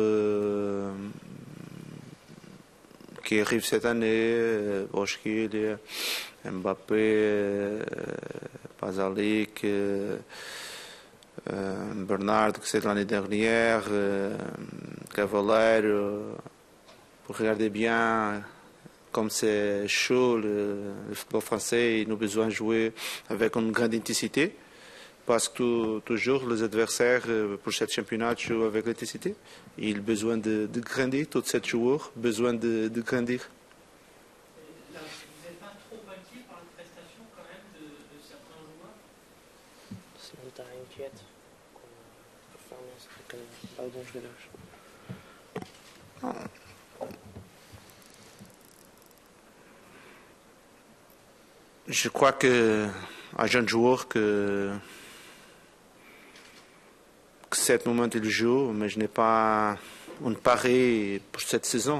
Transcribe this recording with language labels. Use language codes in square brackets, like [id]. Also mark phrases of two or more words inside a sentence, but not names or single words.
[fr] qui arrivent cette année, Boschkil, Mbappé, Pazalic, Bernard, que c'est l'année dernière, Cavalier, pour regarder bien comme c'est chaud le football français, il a besoin de jouer avec une grande intensité. Parce que toujours les adversaires pour ce championnat jouent avec l'intensité. Ils ont besoin de grandir, tous ces joueurs ont besoin de grandir. Là, vous n'êtes pas trop inquiet par la prestation quand même de certains joueurs? [pt] Se não está inquieto com a performance de alguns jogadores? [fr] Je crois qu'un jeune joueur que cet moment il joue, mais je n'ai pas un pari pour cette saison.